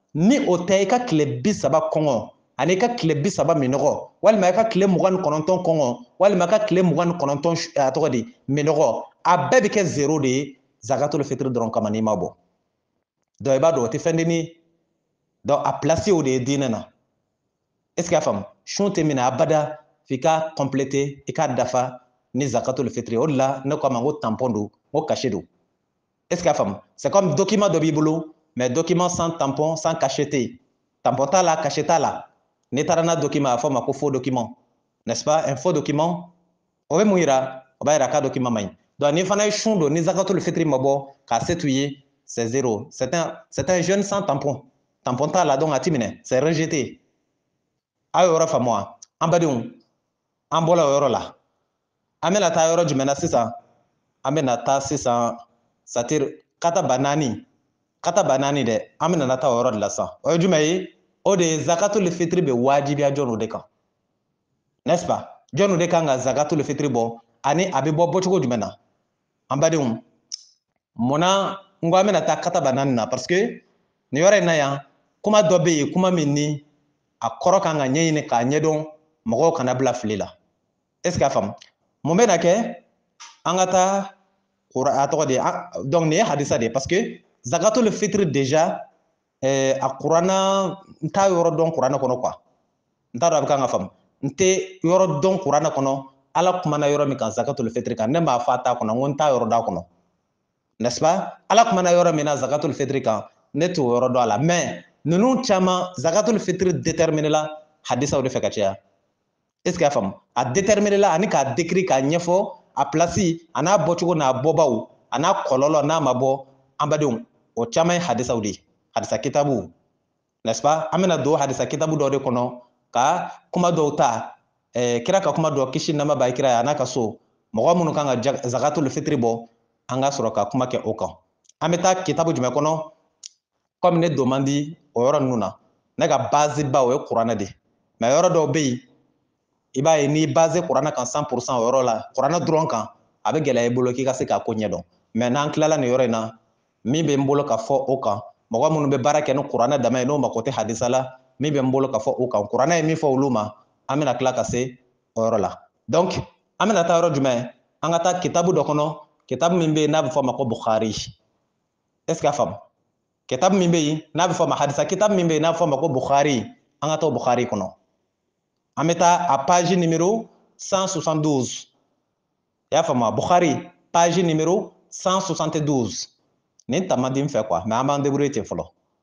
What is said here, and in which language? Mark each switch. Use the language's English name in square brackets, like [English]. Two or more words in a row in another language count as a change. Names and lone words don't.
[Bambara] ni o tɛ i ka tile 30 kɔngɔ ani ka tile 30 minɔgɔ walima i ka tile 29 kɔngɔ walima ka tile 29 a tɔgɔ di minɔgɔ a bɛɛ bɛ kɛ 0 de ye zakatul fitr dɔrɔn kama n'i ma bɔ donc i b'a dɔn o tɛ fɛn denni donc a place o de ye diinɛ na [French] est ce que [Bambara] y'a faamu sun tɛ minɛ abada f'i ka compléter i ka dafa ni zakatul fitr o de la ne ko a ma n ko tampon don n ko cachet don [French] est ce que [Bambara] y'a faamu [French] c'est comme document [Bambara] dɔ b'i bolo [French] mais document sans tampon sans cachet [Bambara] tɛ yen tampon t'a la cachet t'a la n'i taara n'a document a bɛ fɔ o ma ko [French] faux document n'est-ce pas un faux document [Bambara] o bɛ mun yira o b'a yira k'a document man ɲi donc n'i fana ye sun don ni zakatul fitr ma bɔ k'a se t'u ye [French] c'est 0 c'est un jeune sans tampon [Bambara] tampon t'a la donc a ti minɛ [French] c'est rejeté [Bambara] a y'o yɔrɔ faamu wa an badenw an bɔra o yɔrɔ la an bɛna taa yɔrɔ jumɛn na sisan an bɛna taa sisan c'est-à-dire kataba naani dɛ an bɛna taa o yɔrɔ de la sisan o ye jumɛn ye o de ye zakatul fitr bɛ wajibiya jɔnw de kan [French] n'est-ce pas [Bambara] jɔnw de kan ka zakatul fitr bɔ ani a bɛ bɔ bɔcogo jumɛn na an badenw munna n ko an bɛna taa kataba naani na [French] parce que [Bambara] nin yɔrɔ in na yan kuma dɔ bɛ yen kuma min ni a kɔrɔ kan ka ɲɛɲini k'a ɲɛdɔn mɔgɔw kana bila fili la [French] est ce que [Bambara] a faamu mun bɛ na kɛ an ka taa a tɔgɔ de donc nin ye hadisa de ye [French] parce que [Bambara] zakatul fitr déjà a kuranna n t'a yɔrɔ dɔn kuranɛ kɔnɔ quoi n t'a dɔn a bɛ kan ka faamu n tɛ yɔrɔ dɔn kuranɛ kɔnɔ ala kumana yɔrɔ min kan zakatul fitr kan ne m'a fɔ a t'a kɔnɔ n ko n t'a yɔrɔ dɔn a kɔnɔ [French] n'est-ce pas [Bambara] ala kumana yɔrɔ min na zakatul fitr kan ne t'o yɔrɔ dɔn a la mais ninnu caman zakatul fitr déterminé la hadisaw de fɛ ka caya [French] est ce que [Bambara] y'a faamu a déterminé la ani k'a décrit k'a ɲɛfɔ a place a n'a bɔcogo n'a bɔbaw a n'a kɔlɔlɔ n'a ma bɔ an badenw o caman ye hadisaw de ye hadisa kitabu [French] n'est-ce pas [Bambara] an bɛna don hadisa kitabu dɔ de kɔnɔ ka kuma dɔw ta kira ka kuma dɔ kisi nama b'a kira ye a n'a ka so mɔgɔ minnu kan ka zakatul fitr bɔ an ka sɔrɔ ka kuma kɛ o kan an bɛ taa kitabu jumɛn kɔnɔ comme ne don man di o yɔrɔ ninnu na ne ka base ba o ye kuranɛ de mais yɔrɔ dɔw bɛ yen i b'a ye n'i base kuranɛ kan 100% o yɔrɔ la kuranɛ dɔrɔn kan a bɛ gɛlɛya i bolo k'i ka se k'a ko ɲɛdɔn mais n'an tilala nin yɔrɔ in na min bɛ n bolo ka fɔ o kan mɔgɔ minnu bɛ baara kɛ ni kuranɛ dama ye n'o mako tɛ hadisa la min bɛ n bolo ka fɔ o kan kuranɛ ye min fɔ olu ma an bɛna tila ka se o yɔrɔ la donc an bɛna taa yɔrɔ jumɛn an ka taa kitabu dɔ kɔnɔ kitabu min bɛ yen n'a bɛ fɔ a ma ko bukhari [French] est ce que [Bambara] a faamu kitabu min bɛ yen n'a bɛ fɔ a ma hadisa kitabu min bɛ yen n'a bɛ fɔ a ma ko bukhari an ka taa bukhari kɔnɔ an bɛ taa a [French] page numéro [Bambara] 172 i y'a faamu bukhari [French] page numéro [Bambara] 172 nin ta man di n fɛ quoi mais an b'an débrouiller ten fɔlɔ